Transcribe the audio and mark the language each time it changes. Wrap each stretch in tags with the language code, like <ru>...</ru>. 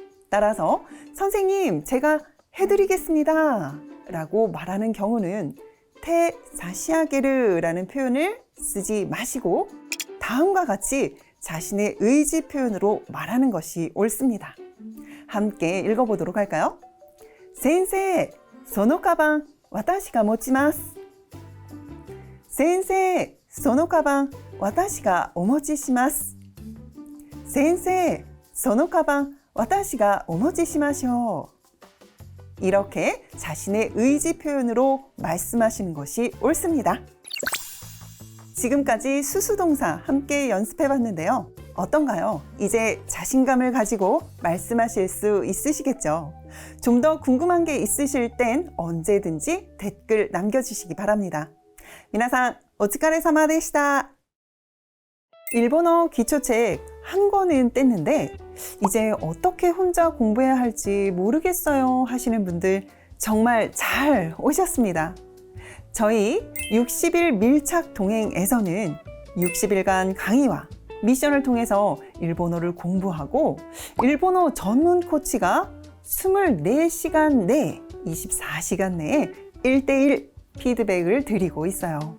<ko>따라서 선생님, 제가 해드리겠습니다 라고 말하는 경우는 테 사시아게르 라는 표현을 쓰지 마시고 다음과 같이 자신의 의지 표현으로 말하는 것이 옳습니다. 함께 읽어보도록 할까요?</ko> <ja>先生、そのカバン、私が持ちます。先生、そのカバン、私がお持ちします。先生、そのカバン、私がお持ちしましょう.</ja> <ko>이렇게 자신의 의지 표현으로 말씀하시는 것이 옳습니다. 지금까지 수수동사 함께 연습해 봤는데요. 어떤가요? 이제 자신감을 가지고 말씀하실 수 있으시겠죠? 좀 더 궁금한 게 있으실 땐 언제든지 댓글 남겨주시기 바랍니다.</ko> <ja>皆さん、お疲れ様でした.</ja> <ko>일본어 기초책 한 권은 뗐는데 이제 어떻게 혼자 공부해야 할지 모르겠어요 하시는 분들 정말 잘 오셨습니다. 저희 60일 밀착 동행에서는 60일간 강의와 미션을 통해서 일본어를 공부하고 일본어 전문 코치가 24시간 내에 24시간 내에 1대1 피드백을 드리고 있어요.</ko>